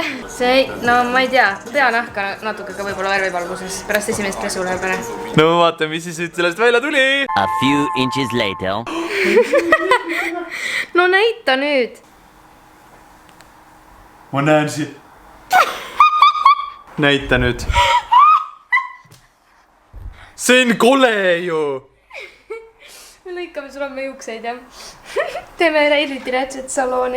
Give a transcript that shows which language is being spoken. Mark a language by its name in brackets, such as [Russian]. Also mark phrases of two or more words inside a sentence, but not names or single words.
[Estonian] See, no ma ei tea, peanahka natuke ka võib-olla värvipalguses pärast esimest pesu läheb ära. No vaata, mis siis sellest välja tuli. [English] A few inches later. [Estonian] No näita nüüd. Ma näen siia. Näita nüüd. See on kole ju. me lõikame sulle juukseid ja teeme eriti rätset salooni.